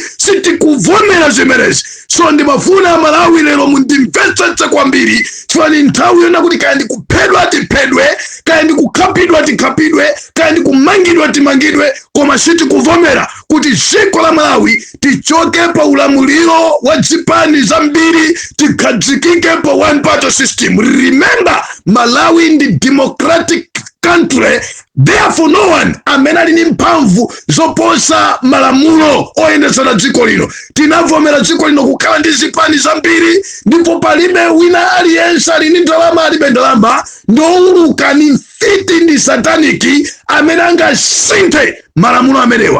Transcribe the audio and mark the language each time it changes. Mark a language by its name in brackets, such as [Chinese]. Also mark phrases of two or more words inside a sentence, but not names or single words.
[Nyanja] Sitikuvomera zimenezi. So ndimafuna Malawi lero mundimvetsetse kwambiri, chifukwa ni nthawi yona kuti kaya ndikuphedwa tiphedwe, kaya ndikukhapidwa tikhapidwe, kaya ndikumangidwa timangidwe, koma sitikuvomera kuti dziko la Malawi tichoke pa ulamuliro wa Japan zambiri, tikhadzikike pa [English] one party system. [Nyanja] Remember, Malawi ndi [English] democratic country, therefore no one [Nyanja] amene ali ndi mphamvu zoposa malamulo oyendetsera dziko lino. Tinavomera dziko lino kukhala ndi zipani zambiri, ndipo palibe wina aliyense ali ndi ndalama alibe ndalama, ndowuluka ni mfiti ndi sataniki amene angasinthe malamulo amenewa.